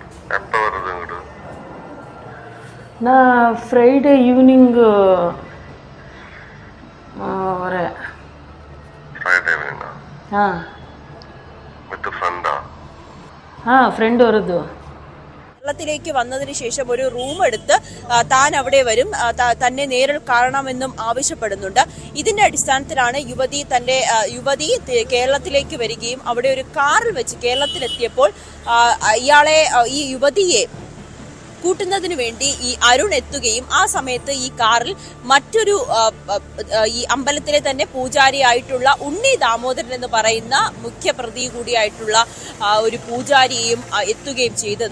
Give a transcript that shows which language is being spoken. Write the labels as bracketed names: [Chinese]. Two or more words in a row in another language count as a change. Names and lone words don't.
[Tamil] எப்போ வருது இங்கிட்டு? நான் [English] Friday evening [Tamil] வரேன். [English] Friday evening? ஆ with friend? [Malayalam] ഫ്രണ്ട് വരുന്നു. കേരളത്തിലേക്ക് വന്നതിന് ശേഷം ഒരു റൂം എടുത്ത് താൻ അവിടെ വരും, തന്നെ നേരിൽ കാണണമെന്നും ആവശ്യപ്പെടുന്നുണ്ട്. ഇതിന്റെ അടിസ്ഥാനത്തിലാണ് യുവതി കേരളത്തിലേക്ക് വരികയും അവിടെ ഒരു കാറിൽ വെച്ച് കേരളത്തിലെത്തിയപ്പോൾ ഈ യുവതിയെ കൂട്ടുന്നതിന് വേണ്ടി ഈ അരുൺ എത്തുകയും ആ സമയത്ത് ഈ കാറിൽ മറ്റൊരു ഈ അമ്പലത്തിലെ തന്നെ പൂജാരിയായിട്ടുള്ള ഉണ്ണി ദാമോദരൻ എന്ന് പറയുന്ന മുഖ്യപ്രതി കൂടിയായിട്ടുള്ള ഒരു പൂജാരിയെയും എത്തുകയും ചെയ്തത്.